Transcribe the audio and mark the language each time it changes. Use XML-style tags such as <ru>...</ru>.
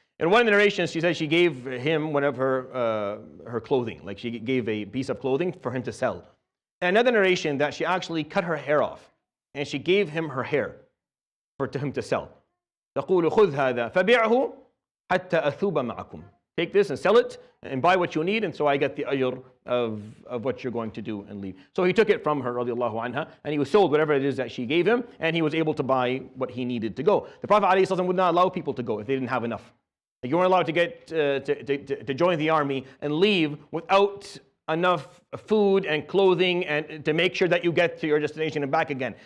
<en>In one of the narrations, she says she gave him one of her clothing, like she gave a piece of clothing for him to sell. And another narration that she actually cut her hair off, and she gave him her hair to him to sell.</en> <ar>تقول خذ هذا فبيعه حتى أثوب معكم.</ar> <en>Take this and sell it and buy what you need, and so I get the ajr of what you're going to do and leave. So he took it from her, radiallahu anha, and he was sold whatever it is that she gave him, and he was able to buy what he needed to go. The Prophet ﷺ would not allow people to go if they didn't have enough. You weren't allowed to get to join the army and leave without enough food and clothing and to make sure that you get to your destination and back again.</en>